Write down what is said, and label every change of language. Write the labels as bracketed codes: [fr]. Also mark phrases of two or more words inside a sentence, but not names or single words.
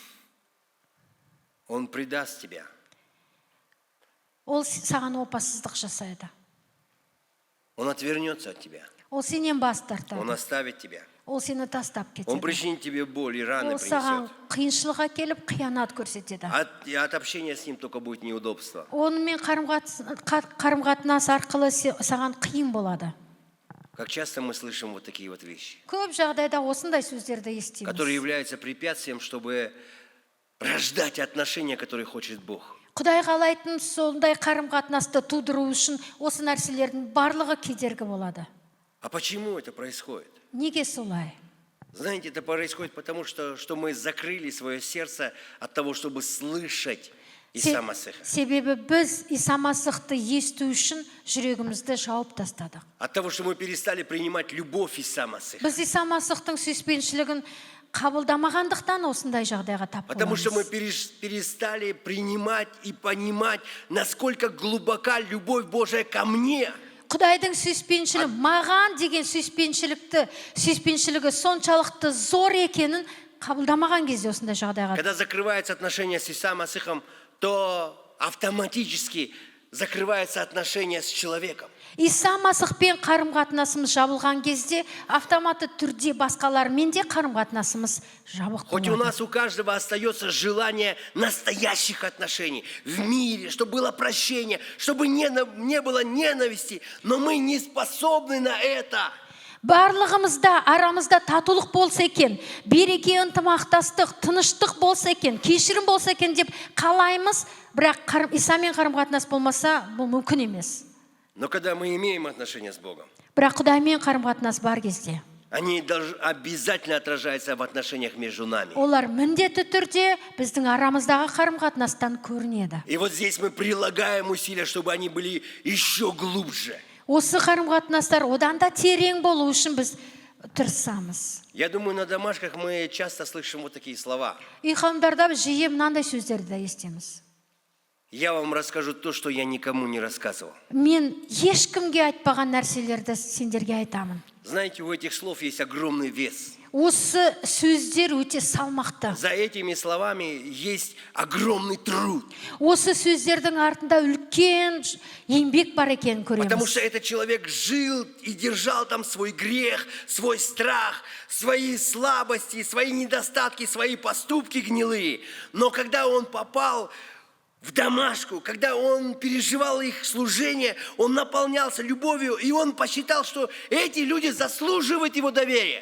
[ru] Он предаст тебя. [kk] Ол саған опасыздық жасайды. [ru] Он отвернется от тебя. [kk] Ол сенен бас [ru] Он [kk] тартады. [ru] оставит тебя. [kk] Ол сені тастап [ru] Он [kk] кетеді. [ru] причинит тебе боль и раны [kk] Ол саған [ru] принесет. [kk] қиыншылық әкеліп, қиянат көрсетеді. [ru] От общения с ним только будет неудобство. [kk] Онымен қарым-қатынас арқылы саған қиын болады. [ru] Как часто мы слышим вот такие вот вещи, [kk] Көп жағдайда осындай сөздерді естиміз. [ru] которые являются препятствием, чтобы рождать отношения, которые хочет Бог. [kk] Құдай қалайтын сондай қарым-қатынасты тудыру үшін осы нәрселердің барлығы кедергі болады. [ru] А почему это происходит? [kk] Неге солай? [ru] Знаете, это происходит потому, что мы закрыли свое сердце от того, чтобы слышать Иса Масиха. [kk] Себебі біз Иса Масихты есту үшін жүрегімізді жауып тастадық. [ru] От того, что мы перестали принимать любовь Иса Масиха. [kk] Біз Иса Масихтың сүйіспеншілігін қабылдамағандықтан осындай жағдайға тап [ru] Потому что мы [kk] боламыз. [ru] перестали принимать и понимать, насколько глубока любовь Божия ко мне. [kk] Құдайдың сүйіспеншілігі, маған деген сүйіспеншілігі соншалықты зор екенін қабылдамаған кезде осындай жағдайға. [ru] Когда закрываются отношения с Иса Масихом, то автоматически закрываются отношения с человеком. [kk] Иса Масихпен қарым-қатынасымыз жабылған кезде автоматты түрде басқалармен де қарым-қатынасымыз жабық [ru] Хоть у [kk] болады. [ru] нас у каждого остается желание настоящих отношений в мире, чтобы было прощение, чтобы не было ненависти, но мы не способны на это. [kk] Барлығымызда арамызда татулық болса екен, береке, ынтымақтастық, тыныштық болса екен, кешірім болса екен деп қалаймыз, бірақ Исамен қарым-қатынас болмаса, бұл мүмкін емес. [ru] Но когда мы имеем отношения с Богом, [kk] Бірақ Құдаймен қарым-қатынас бар кезде, [ru] они обязательно отражаются в отношениях между нами. [kk] олар міндетті түрде біздің арамыздағы қарым-қатынастан көрінеді. [ru] И вот здесь мы прилагаем усилия, чтобы они были еще глубже. [kk] Осы қарым-қатынастар одан да терең болу үшін біз тырысамыз. [ru] Я думаю, на домашках мы часто слышим вот такие слова. [kk] Үй қауымдарда біз жиі мынандай сөздерді де естеміз. [ru] Я вам расскажу то, что я никому не рассказывал. [kk] Мен ешкімге айтпаған нәрселерді сендерге айтамын. [ru] Знаете, у этих слов есть огромный вес. [kk] Осы сөздер өте салмақты. [ru] За этими словами есть огромный труд. [kk] Осы сөздердің артында үлкен еңбек бар екенін [ru] Потому [kk] көреміз. [ru] что этот человек жил и держал там свой грех, свой страх, свои слабости, свои недостатки, свои поступки гнилые. Но когда он попал в домашку, когда он переживал их служение, он наполнялся любовью, и он посчитал, что эти люди заслуживают его доверия.